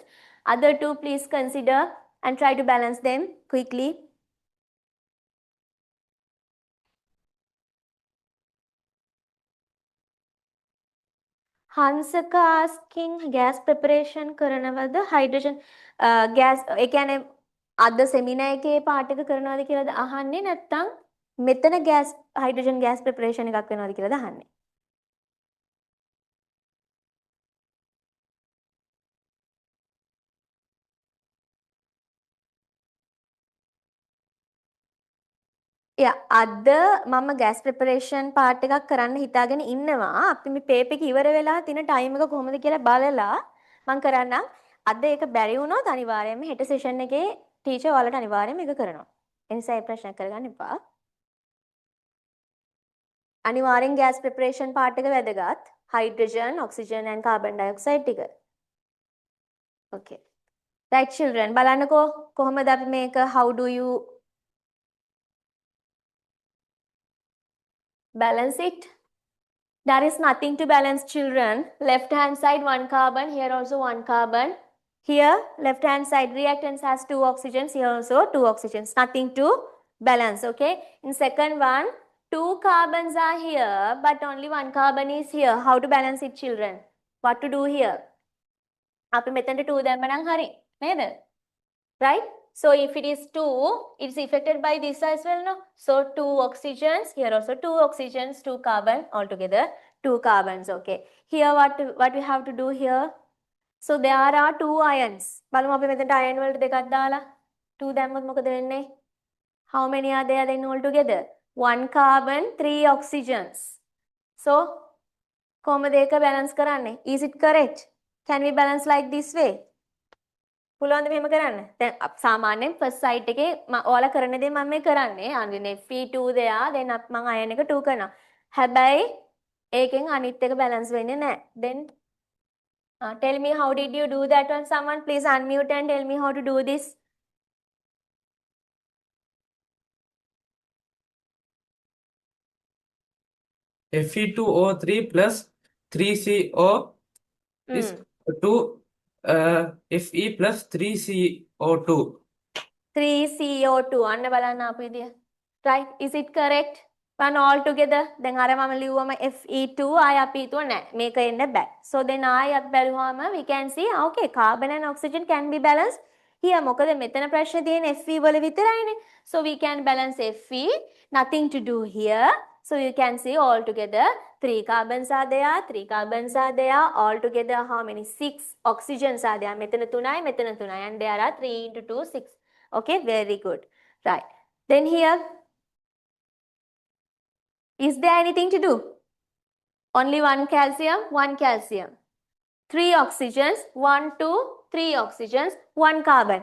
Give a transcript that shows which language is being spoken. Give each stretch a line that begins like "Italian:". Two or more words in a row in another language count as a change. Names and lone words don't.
English: Other 2 please consider and try to balance them quickly.
Sinhala: Hansaka
English: asking gas preparation
Sinhala: කරනවද
English: hydrogen gas
Sinhala: ඒ කියන්නේ අද seminar එකේ part එක කරනවද කියලාද අහන්නේ නැත්නම් මෙතන
English: gas hydrogen gas preparation
Sinhala: එකක් වෙනවද කියලාද අහන්නේ. අද මම
English: gas preparation part
Sinhala: එකක් කරන්න හිතාගෙන ඉන්නවා. අපි මේ පේප් එක ඉවර වෙලා තියෙන time එක කොහොමද කියලා බලලා මම කරන්නම්. අද ඒක බැරි වුණොත් අනිවාර්යයෙන්ම හෙට session එකේ teacher ඔයාලට අනිවාර්යයෙන්ම ඒක කරනවා. ඒ නිසා ඒ ප්‍රශ්න කරගන්න එපා. අනිවාර්යෙන්
English: gas preparation part
Sinhala: එක වැදගත්.
English: hydrogen, oxygen and carbon dioxide ටික. Okay. Right children
Sinhala: බලන්නකෝ කොහොමද අපි මේක
English: how do you balance it? There is nothing to balance, children. Left hand side 1 carbon, here also 1 carbon. Here left hand side reactants has 2 oxygens, here also 2 oxygens. Nothing to balance, okay? In second one, 2 carbons are here, but only 1 carbon is here. How to balance it, children? What to do here?
Sinhala: අපි මෙතනට 2 දැම්මනම් හරි නේද?
English: Right? So if it is 2, it's affected by this as well, no? So 2 oxygens, here also 2 oxygens, 2 carbon, altogether 2 carbons, okay. Here what we have to do here? So there are 2 ions.
Sinhala: බලමු අපි මෙතනට ion වලට දෙකක් දාලා 2 දැම්මොත් මොකද වෙන්නේ?
English: How many are there then altogether? 1 carbon, 3 oxygens. So,
Sinhala: කොහොමද ඒක balance කරන්නේ?
English: Is it correct? Can we balance like this way?
Sinhala: පුළුවන්ද මෙහෙම කරන්න? දැන් සාමාන්‍යයෙන්
English: first site
Sinhala: එකේ ඔයාලා කරන දේ මම මේ කරන්නේ. අනිත් Fe2 දෙයා then මම iron එක 2 කරනවා. හැබැයි ඒකෙන් අනිත් එක balance වෙන්නේ නැහැ.
English: Then tell me how did you do that one? Someone please unmute and tell me how to do this. Fe2O3 plus 3CO is to Fe plus 3CO2.
Sinhala: 3CO2 අන්න බලන්න අපු විදිය.
English: Right? Is it correct? One all together.
Sinhala: දැන් අර මම ලිව්වම Fe2 ආය අපි හිතුව නෑ. මේක එන්න බෑ.
English: So then
Sinhala: ආය අපි බැලුවාම
English: we can see okay carbon and oxygen can be balanced here.
Sinhala: මොකද මෙතන ප්‍රශ්නේ තියෙන්නේ Fe වල විතරයිනේ.
English: So we can balance Fe. Nothing to do here. So you can see all together 3 carbons are there, 3 carbons are there. All together how many? 6 oxygens are there.
Sinhala: මෙතන 3යි මෙතන 3යි
English: and there are 3 into 2 6. Okay, very good. Right. Then here, is there anything to do? Only 1 calcium, 1 calcium. 3 oxygens, 1, 2, 3 oxygens, 1 carbon.